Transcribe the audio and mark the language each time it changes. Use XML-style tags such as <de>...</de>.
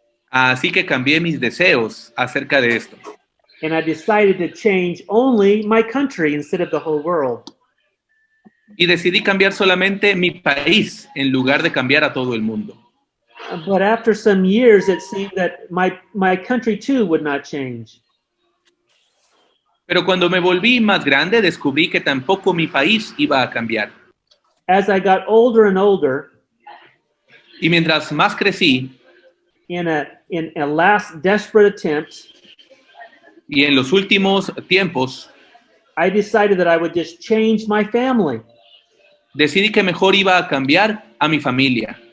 <es>Así que cambié mis deseos acerca de esto.</es> <en>And I decided to change only my country instead of the whole world.</en> <es>Y decidí cambiar solamente mi país en lugar de cambiar a todo el mundo.</es> <en>But after some years, it seemed that my country too would not change.</en> <es>Pero cuando me volví más grande, descubrí que tampoco mi país iba a cambiar.</es> <en>As I got older and older,</en> <es>y mientras más crecí,</es> <en>in a last desperate attempt,</en> <es>y en los últimos tiempos,</es> <en>I decided that I would just change my family.</en> <es>Decidí que mejor iba a cambiar a mi familia.</es>